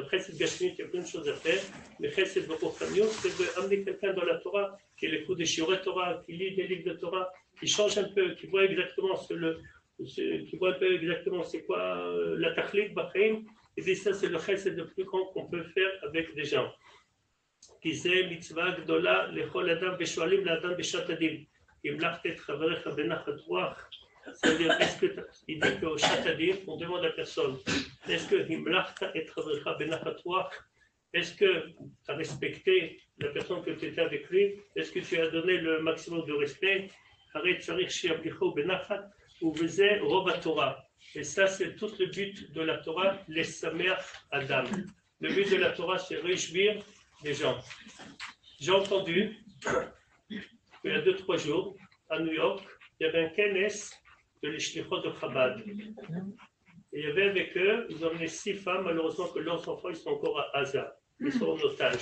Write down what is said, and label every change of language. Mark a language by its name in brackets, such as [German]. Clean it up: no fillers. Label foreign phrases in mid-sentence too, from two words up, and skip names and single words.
[French] Le [Hebrew] חסד גשמיות, [French] il y a plein de choses à faire. Le [Hebrew] חסד ברוחניות, [French] c'est d'amener quelqu'un dans la Torah, qui écoute des [Hebrew] שיעורי תורה, [French] qui lit des livres de Torah, qui change un peu, qui voit exactement c'est quoi la [Hebrew] תכלית בחיים. [French] Et bien ça, c'est le chesed le plus grand qu'on peut faire avec des gens. [Hebrew] כי זה מצווה גדולה לכל אדם ושואלים לאדם בשעת הדין המלכת את חבריך בנחת רוח. [French] C'est-à-dire, est-ce que il dit qu'au [Hebrew] שעת הדין, [French] on demande à personne, est-ce que [Hebrew] המלכת את חבריך בנחת רוח? [French] Est-ce que tu as respecté la personne que tu étais avec lui? Est-ce que tu as donné le maximum de respect? [Hebrew] הרי צריך שימליכו בנחת ובזה רוב התורה. [French] Et ça, c'est tout le but de la Torah, les sameach Adam. Le but de la Torah, c'est réjouir des gens. J'ai entendu il y a 2-3 jours à New York, il y avait un kenes de l'Ishlichot de Chabad. Et il y avait avec eux, ils ont emmené 6 femmes, malheureusement que leurs enfants ils sont encore à Gaza, ils sont en otage.